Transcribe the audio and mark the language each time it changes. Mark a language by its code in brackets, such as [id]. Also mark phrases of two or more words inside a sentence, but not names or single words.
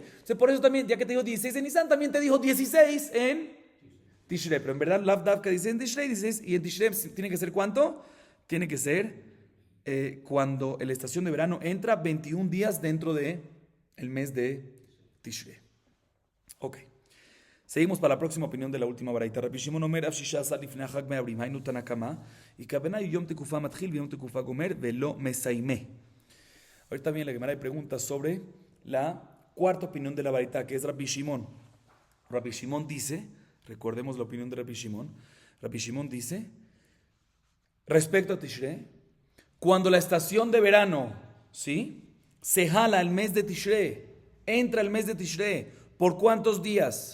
[es] Entonces, por eso también, ya que te dijo 16 en Nisan, también te dijo 16 en Tishrei. Pero en verdad, Lav Dav que dice en Tishrei, 16, y en Tishrei tiene que ser ¿cuánto? Tiene que ser cuando la estación de verano entra 21 días dentro del mes de Tishrei. Ok. Seguimos para la próxima opinión de la última baraita. [he] רבי שמעון אומר עד שישה עשר לפני חג מעברים היינו תנא קמא, y וקבענא יום תקופה מתחיל יום תקופה גומר ולא מסיימי. [es] Ahorita viene la Gemara y pregunta sobre la cuarta opinión de la baraita, que es Rabbi Shimon. Rabbi Shimon dice, recordemos la opinión de Rabbi Shimon. Rabbi Shimon dice, respecto a Tishrei, cuando la estación de verano, ¿sí?, se jala el mes de Tishrei, entra el mes de Tishrei, ¿por cuántos días?